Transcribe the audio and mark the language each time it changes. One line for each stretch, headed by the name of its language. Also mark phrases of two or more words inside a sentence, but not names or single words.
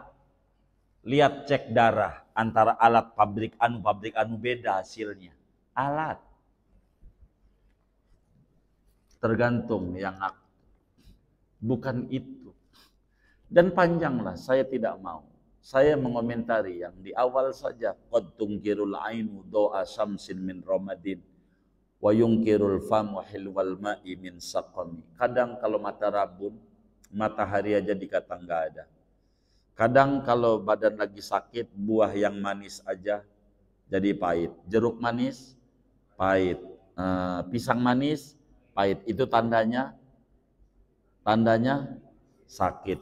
Indonesian: Lihat cek darah antara alat pabrik anu beda hasilnya. Alat. Tergantung yang bukan itu. Dan panjanglah, saya tidak mau. Saya mengomentari yang di awal saja.
Arabic: قد تنكر العين ضوء الشمس من رمد وينكر الفم حلو الماء من سقم.
Indonesian: Kadang kalau mata rabun, matahari aja dikata enggak ada. Kadang kalau badan lagi sakit, buah yang manis aja jadi pahit. Jeruk manis, pahit. Pisang manis, pahit. Itu tandanya sakit.